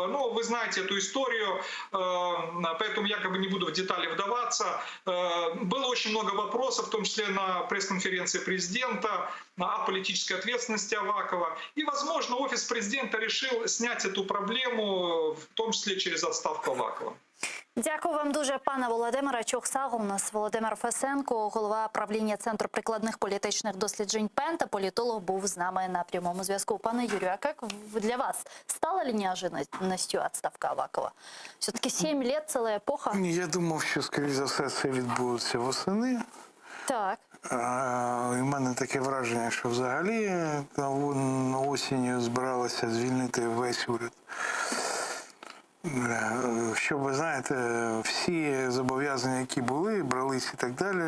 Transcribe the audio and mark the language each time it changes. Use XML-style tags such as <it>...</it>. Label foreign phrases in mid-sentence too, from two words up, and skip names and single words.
<ru>Ну, вы знаете эту историю, поэтому я как бы не буду в детали вдаваться. Было очень много вопросов, в том числе на пресс-конференции президента, о политической ответственности Авакова. И, возможно, офис президента решил снять эту проблему, в том числе через отставку Авакова.</ru> <uk>Дякую вам дуже, пане Володимире. Чохсаг, у нас Володимир Фесенко, голова правління Центру прикладних політичних досліджень ПЕН та політолог, був з нами на прямому зв'язку. Пане Юрію, а як</uk> <ru>для вас стала ли неожиданностью отставка Авакова? Все-таки 7 лет,</ru> <uk>ціла епоха. Я думав, що, скоріше за все, це відбудеться восени. Так. У мене таке враження, що взагалі осінню збиралося звільнити весь уряд. Щоб, ви знаєте, всі зобов'язання, які були, брались і так далі.</uk>